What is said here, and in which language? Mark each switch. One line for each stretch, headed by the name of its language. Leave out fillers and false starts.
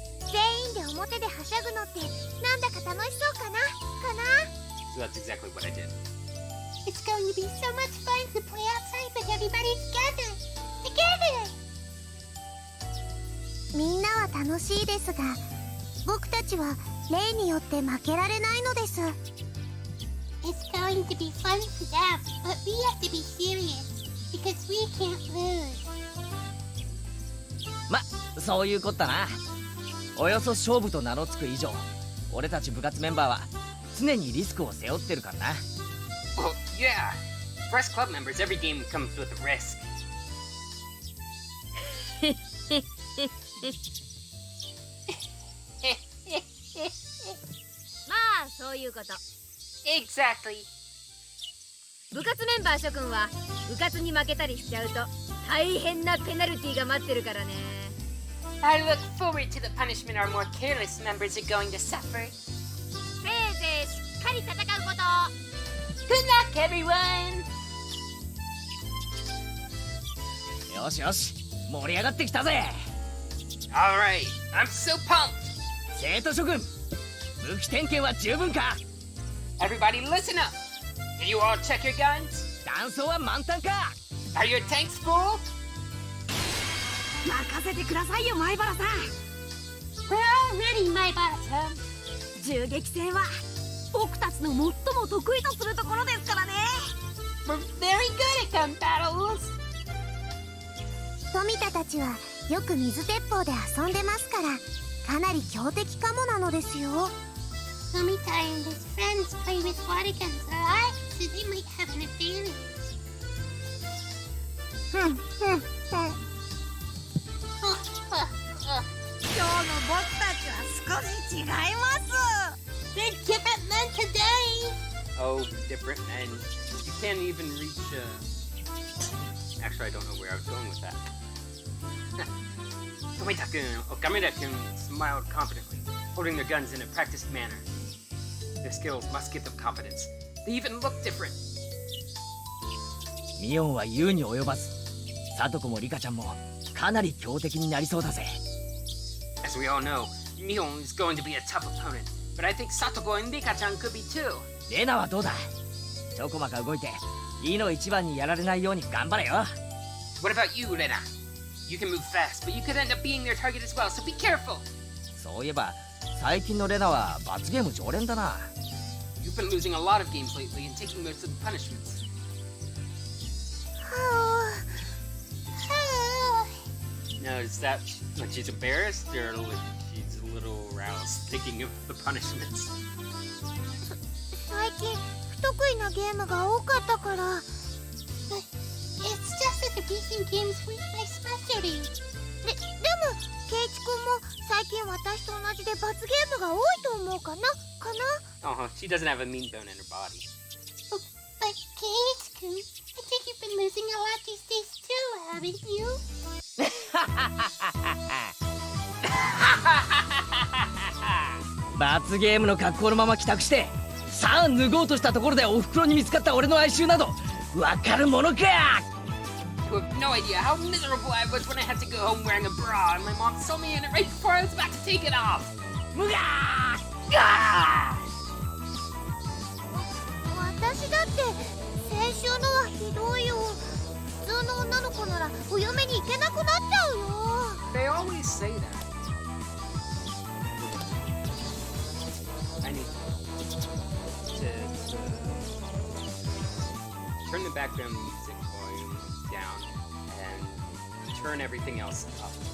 Japanese: 全員で表ではしゃぐのってなんだか楽しそうかな
English: So that's exactly what I did. It's going to be so much fun to play outside with everybody together! Together!
Japanese: みんなは楽しいですが僕たちは例によって負けられないのです
English: It's going to be fun for them, but we have to be serious, because we can't lose.
Japanese: ま、そういうこったな。およそ勝負と名の付く以上、俺たち部活メンバーは常にリスクを背負ってるからな。
English: Oh, yeah! For us club members, every game comes with a risk.
Japanese: まあそういうこと。
English: Exactly.
Japanese: 部活メンバー諸君は部活に負けたりしちゃうと大変なペナルティが待ってるからね。
English: I look forward to the punishment our more careless members are going to suffer.
Japanese: せいぜいしっかり戦うこと。
English: Good luck, everyone!
Japanese: よしよし、盛り上がってきたぜ。
English: Alright, I'm so pumped!
Japanese: 生徒諸君、武器点検は十分か？
English: Everybody listen up! Can you all check your guns?
Japanese: 弾倉は満タンか？
English: Are your tanks full?
Japanese: 任せてくださいよ、前原さん。
English: We're all ready, my bottom.
Japanese: 銃撃戦は僕たちの最も得意とするところですからね。
English: We're very good at gun battles!
Japanese: 富田たちはよく水鉄砲で遊んでますからかなり強敵かもなのですよ
English: Tomita and his friends play with water guns a lot, so they might have an advantage. ふんふんふん。
Japanese: 今日の僕たちは少し違います。
English: They're different men today. Oh, different, and you can't even reach. Actually, I don't know where I was going with that. Tomita-kun, Okamura-kun smiled confidently, holding their guns in a practiced manner. Their skills must give them confidence. They even look different.
Japanese: ミオンは言うに及ばず、サトコもリカちゃんもかなり強敵になりそうだぜ。
English: As we all know, Mion is going to be a tough opponent, but I think Satoko and Rika-chan could be too.
Japanese: レナはどうだ？ちょこまか動いて、いいの一番にやられないように頑張れよ。
English: What about you, Rena? You can move fast, but you could end up being their target as well, so be careful.
Japanese: そういえば、最近のレナは罰ゲーム常連だな。
English: You've been losing a lot of games lately and taking most of the punishments. Now, is that like she's embarrassed or like she's a little aroused thinking of the punishments?
Japanese: 最近不得意なゲームが多かったから。
English: But it's just that the beating games weren't my specialty.
Japanese: でもケイチ君も最近私と同じで罰ゲームが多いと思うかな。
English: Oh, she doesn't have a mean bone in her body. But Kate-kun, I think you've been losing a lot these days too, haven't you?
Japanese: 罰ゲームの格好のまま帰宅して、さあ脱ごうとしたところでお袋に見つかった俺の哀愁などわかるものか。
English: You have no idea how miserable I was when I had to go home wearing a bra and my mom saw me in it right before I was about to take it off. むがー。
Japanese: 私だって先週のはひどいよ。普通の女の子ならお嫁に行けなくなっちゃうよ。
English: They always say that. I need to turn the background music volume down and turn everything else up.